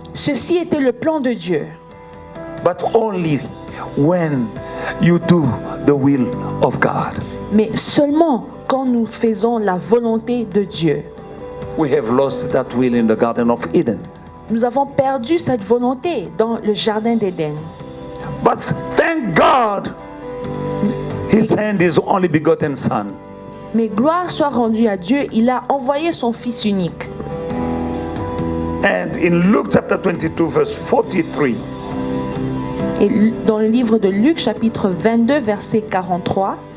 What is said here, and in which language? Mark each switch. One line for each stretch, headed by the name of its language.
French: Ceci était le plan de Dieu.
English: But only when you do the will of God.
French: Mais seulement quand nous faisons la volonté de Dieu.
English: We have lost that will in the Garden of Eden.
French: Nous avons perdu cette volonté dans le jardin d'Éden.
English: But thank God, He sent His only begotten Son.
French: Mais gloire soit rendue à Dieu, il a envoyé son Fils unique.
English: And in Luke chapter 22 verse 43,
French: Et dans le livre de Luc chapitre 22 verset 43,